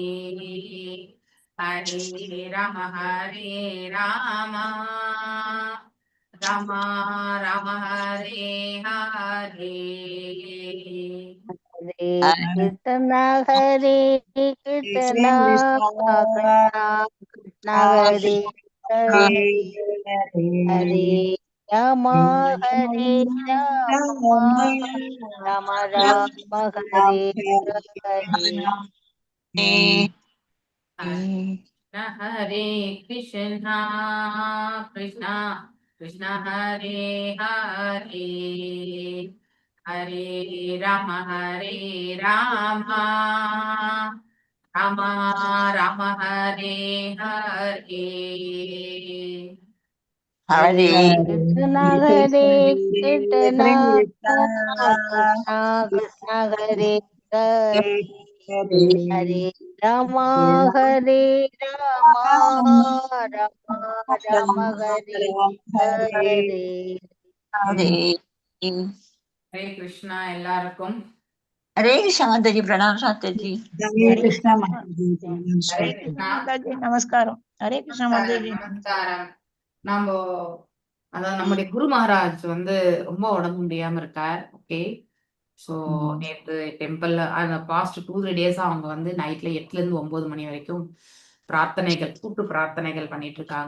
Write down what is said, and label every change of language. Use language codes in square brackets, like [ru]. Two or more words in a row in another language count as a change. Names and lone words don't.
[sa] हरे राम राम राम हरे हरे. हरे कीर्तन हरे कीर्तन कृष्ण हरे हरे. हरे राम हरे राम राम राम हरे हरे. हरे कृष्ण कृष्ण हरे हरे. हरे राम राम राम हरे हरे. ஹரே कृष्णा हरे कृष्णा कृष्णा कृष्णा हरे हरे रामा हरे रामा रामा राम हरे हरे. ஹரே [ta] ஹரே கிருஷ்ணா எல்லாருக்கும். ஹரே கிருஷ்ணா மாதாஜி. பிரணாம் சாஸ்திரி. [hi] हरे कृष्णा माताजी [ta] ஹரே [hi] नमस्कार [ta] கிருஷ்ணா. மாதாஜி நமஸ்காரம். ஹரே கிருஷ்ணா மாதாஜி. நமஸ்காரம். நம்ம அதாவது நம்முடைய குரு மகாராஜ் வந்து ரொம்ப உடம்பு முடியாம இருக்கார். ஓகே, ஸோ நேற்று டெம்பிள்ல அந்த [en] past 2-3 days [ta] அவங்க வந்து நைட்ல 8ல இருந்து 9 மணி வரைக்கும் பிரார்த்தனைகள், கூட்டு பிரார்த்தனைகள் பண்ணிட்டு இருக்காங்க.